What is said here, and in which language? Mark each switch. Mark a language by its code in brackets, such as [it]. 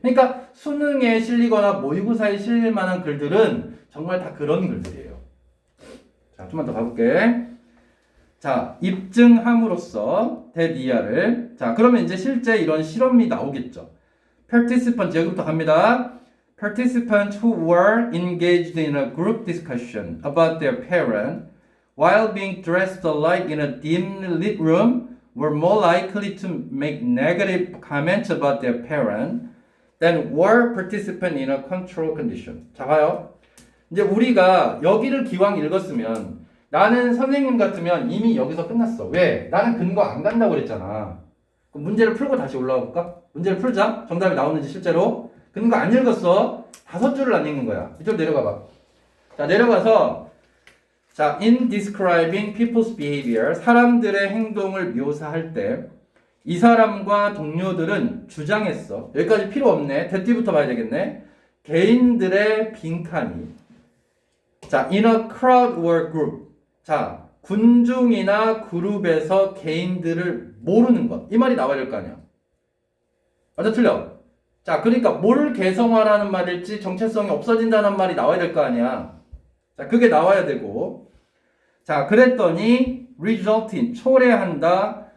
[ko] 그러니까 수능에 실리거나 모의고사에 실릴 만한 글들은 정말 다 그런 글들이에요. 자, 좀만 더 가볼게. 자, 입증함으로써 대니아를. 자, 그러면 이제 실제 이런 실험이 나오겠죠. Participants, 여기부터 갑니다. [en] Participants who were engaged in a group discussion about their parent while being dressed alike in a dimly lit room were more likely to make negative comments about their parent than were participants in a control condition. [ko] 자, 봐요. 이제 우리가 여기를 기왕 읽었으면 나는 선생님 같으면 이미 여기서 끝났어. 왜? 나는 근거 안 간다고 그랬잖아. 그럼 문제를 풀고 다시 올라가 볼까? 문제를 풀자. 정답이 나오는지 실제로. 근거 안 읽었어. 5줄을 안 읽는 거야. 이쪽 내려가 봐. 자, 내려가서 자, [en] in describing people's behavior, [ko] 사람들의 행동을 묘사할 때 이 사람과 동료들은 주장했어. 여기까지 필요 없네. 대뒤부터 봐야 되겠네. 개인들의 빈칸이 자, [en] in a crowd or group. [ko] 자, 군중이나 그룹에서 개인들을 모르는 것. 이 말이 나와야 될 거 아니야. 맞아, 틀려? 자, 그러니까 뭘 개성화라는 말일지 정체성이 없어진다는 말이 나와야 될 거 아니야. 자, 그게 나와야 되고. 자, 그랬더니 [en] result in, [ko] 초래한다.